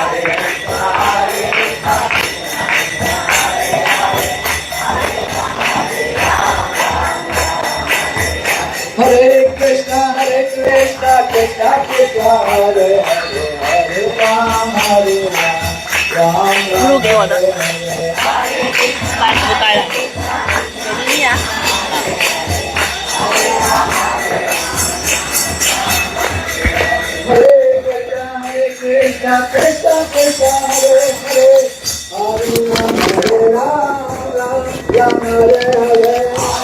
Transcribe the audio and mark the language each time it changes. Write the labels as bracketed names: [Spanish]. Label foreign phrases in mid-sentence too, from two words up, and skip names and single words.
[Sanskrit] Hare Krishna, Krishna Krishna, Hare Hare, Hare Ram, Ram Ram, [Chinese] 录给我的 [Sanskrit] Hare Hare. [Chinese] 带不带了？手机里啊。 [Sanskrit] Hare Krishna, Krishna Krishna, Hare Hare, Hare Ram, Ram Ram, Hare Hare.